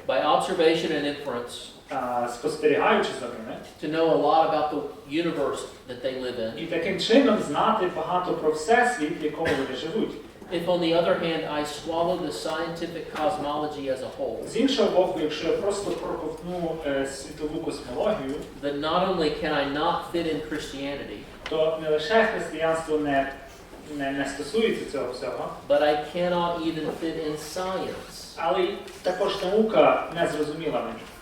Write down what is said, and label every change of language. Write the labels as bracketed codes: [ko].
[en] by observation and inference, [uk] спостерігаючи за ними, [en] to know a lot about the universe that they live in. [uk] і таким чином знати багато про всесвіт, в якому вони живуть. [en] If on the other hand I swallow the scientific cosmology as a whole, [uk] З іншого боку, якщо я просто проковтну світову космологію, [en] then not only can I not fit in Christianity, [uk] то не лише християнство не стосується цього всього, [en] but I cannot even fit in science. [uk] але й також наука не зрозуміла мені.